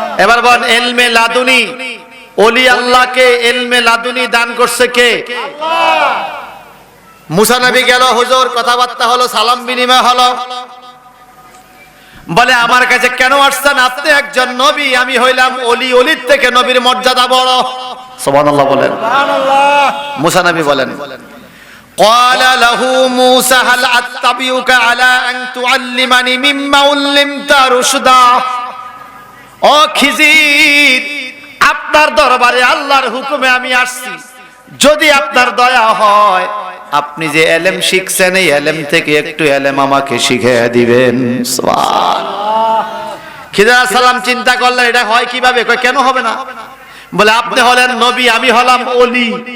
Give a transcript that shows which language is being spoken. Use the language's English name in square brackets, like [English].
[Bangla] এবার বলেন, ইলমে লাদুনি, ওলি আল্লাহকে ইলমে লাদুনি দান করছে কে? আল্লাহ। মুসা নবী গেল, হুজুর কথাবার্তা হলো, সালাম বিনিময় হলো। বলে, আমার কাছে কেন আসছেন? আপনি একজন নবী, আমি হইলাম ওলি, ওলির থেকে নবীর মর্যাদা বড়। সুবহানাল্লাহ বলেন। সুবহানাল্লাহ। মুসা নবী বলেন, [Arabic] قال له موسى هل أتبعك على أن تعلمني مما علمت رشدا। [Bangla] ও খিজির, আপনার দরবারে আল্লাহর হুকুমে আমি আসছি, যদি আপনার দয়া হয় আপনি যে ইলম শিখছেন এই ইলম থেকে একটু ইলম আমাকে শিখিয়ে দিবেন। সুবহানাল্লাহ। খিজির আলাইহিস সালাম চিন্তা করলেন, এটা হয় কিভাবে? কয়, কেন হবে না? বলে, আপনি হলেন নবী, আমি হলাম ওলি,